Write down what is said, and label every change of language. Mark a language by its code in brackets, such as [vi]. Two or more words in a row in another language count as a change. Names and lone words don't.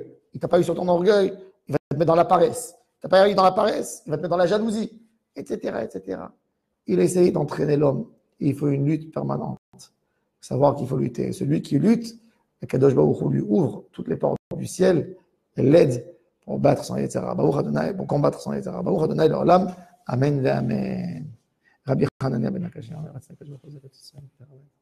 [fr] Il ne t'a pas eu sur ton orgueil, il va te mettre dans la paresse. Il ne t'a pas eu dans la paresse, il va te mettre dans la jalousie, etc., etc. Il a essayé d'entraîner l'homme. Et il faut une lutte permanente. Savoir qu'il faut lutter. Celui qui lutte, le [he] קדוש ברוך הוא [fr] lui ouvre toutes les portes du ciel et l'aide pour battre son Yetzirah. [he] ברוך אדוני, [fr] pour combattre son Yetzirah. [he] ברוך אדוני לעולם. אמן ואמן. Rabbi Hanania ben Akash.